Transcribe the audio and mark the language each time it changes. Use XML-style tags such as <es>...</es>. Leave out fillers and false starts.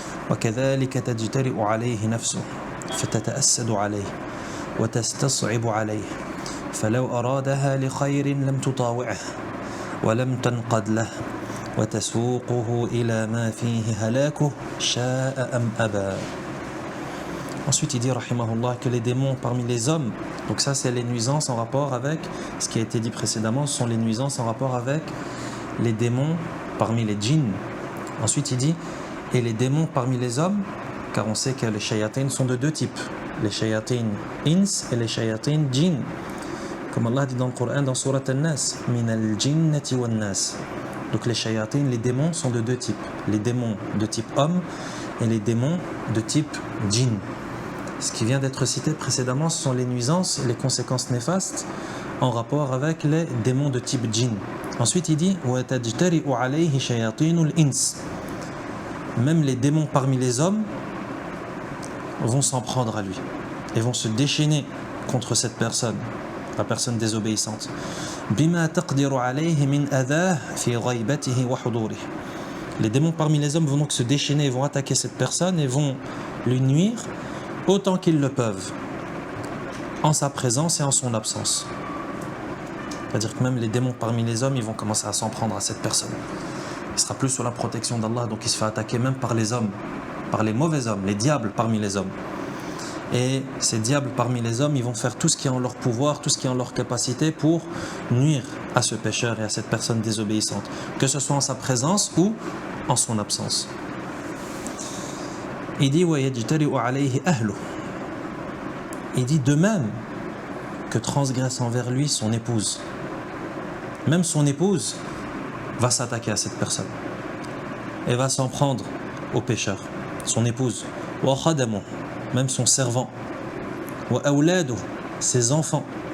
<ar>وكذلك تجترئ عليه نفسه فتتأسد عليه وتستصعب عليه فلو أرادها لخير لم تطاوعه ولم تنقد له وتسوقه إلى ما فيه هلاكه شاء أم أبى.</ar> <fr>Ensuite il dit rahimahullah que les démons parmi les hommes, donc ça c'est les nuisances en rapport avec ce qui a été dit précédemment, ce sont les nuisances en rapport avec les démons parmi les djinns. Ensuite il dit et les démons parmi les hommes, car on sait que les shayatines sont de deux types, les shayatines ins et les shayatines djinn, comme Allah dit dans le Coran dans Surat An-Nas,</fr> <ar>min al-jinnati wan-nas.</ar> <fr>Donc les shayatines, les démons sont de deux types, les démons de type homme et les démons de type djinn. Ce qui vient d'être cité précédemment, ce sont les nuisances et les conséquences néfastes en rapport avec les démons de type djinn. Ensuite il dit</fr> <ar>وَتَجْتَرِئُ عَلَيْهِ شَيَاطِينُ الْإِنْسِ.</ar> <fr>Même les démons parmi les hommes vont s'en prendre à lui et vont se déchaîner contre cette personne, la personne désobéissante.</fr> <ar>بِمَا تَقْدِرُ عَلَيْهِ مِنْ أَذَاهِ فِي غَيْبَتِهِ وَحُضُورِهِ.</ar> <fr>Les démons parmi les hommes vont donc se déchaîner et vont attaquer cette personne et vont lui nuire autant qu'ils le peuvent, en sa présence et en son absence. C'est-à-dire que même les démons parmi les hommes, ils vont commencer à s'en prendre à cette personne. Il sera plus sous la protection d'Allah, donc il se fait attaquer même par les hommes, par les mauvais hommes, les diables parmi les hommes. Et ces diables parmi les hommes, ils vont faire tout ce qui est en leur pouvoir, tout ce qui est en leur capacité pour nuire à ce pécheur et à cette personne désobéissante, que ce soit en sa présence ou en son absence. Il dit</fr> <ar>وَيَجْتَرِئُ عَلَيْهِ أَهْلُهُ.</ar> <fr>Il dit de même que transgresse envers lui son épouse. Même son épouse va s'attaquer à cette personne et va s'en prendre au pécheur, son épouse.</fr> <ar>وَخَدَمُهُ,</ar> <fr>même son servant.</fr> <ar>وَأَوْلَادُهُ,</ar> <fr>ses enfants.</fr>